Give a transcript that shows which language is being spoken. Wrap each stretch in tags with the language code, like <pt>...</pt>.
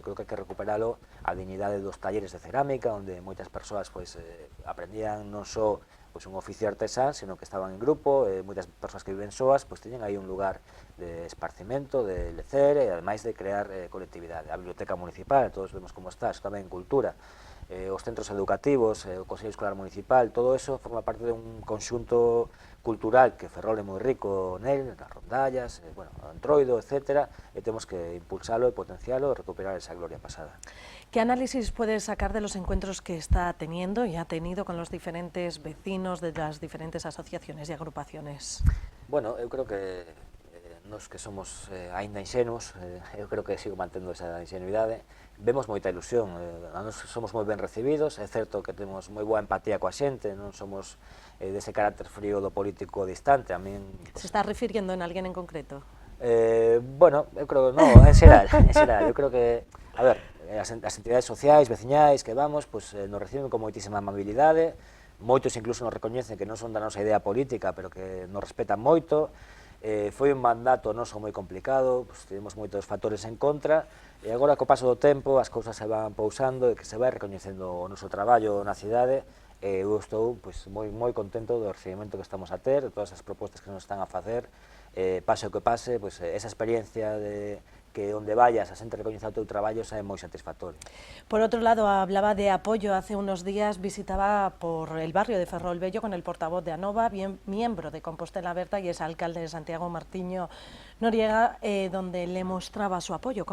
<gl>Creo que hai que recuperalo a dignidade dos talleres de cerámica, onde moitas persoas pues, aprendían non só pues, un oficio artesán, sino que estaban en grupo, moitas persoas que viven soas, pues, teñen aí un lugar de esparcimento, de lecer e ademais de crear colectividade. A biblioteca municipal, todos vemos como está, eso tamén en cultura, os centros educativos, o Consello Escolar Municipal, todo eso forma parte de un conxunto cultural que Ferrol é moi rico nel, nas rondallas, bueno, Antroido, etc. E temos que impulsalo e potencialo e recuperar esa gloria pasada.</gl> <es>¿Qué análisis puedes sacar de los encuentros que está teniendo y ha tenido con los diferentes vecinos de las diferentes asociaciones y agrupaciones?</es> <gl>Bueno, eu creo que nos que somos aínda inxenuos, eu creo que sigo mantendo esa ingenuidade, vemos moita ilusión, nos somos moi ben recibidos, é certo que temos moi boa empatía coa xente, non somos dese carácter frío do político distante, a min...</gl> <es>¿Se está refiriendo en alguén en concreto?</es> <gl>Bueno, eu creo, no, en xeral, eu creo que, a ver, as entidades sociais, veciñais que vamos, pues, nos reciben con moitísima amabilidade, moitos incluso nos recoñecen que non son da nosa idea política, pero que nos respetan moito. Foi un mandato noso moi complicado, pues, tivemos moitos factores en contra, e agora, co paso do tempo, as cousas se van pousando e que se vai recoñecendo o noso traballo na cidade. Eu estou pues, moi contento do recibimento que estamos a ter, de todas as propostas que nos están a facer, pase o que pase, pues, esa experiencia de que onde vayas a xente recoñece o teu traballo é moi satisfactorio.</gl> <es>Por otro lado, hablaba de apoyo. Hace unos días visitaba por el barrio de Ferrol Bello con el portavoz de ANOVA, miembro de Compostela Berta y es alcalde de Santiago, Martiño Noriega, donde le mostraba su apoyo.</es>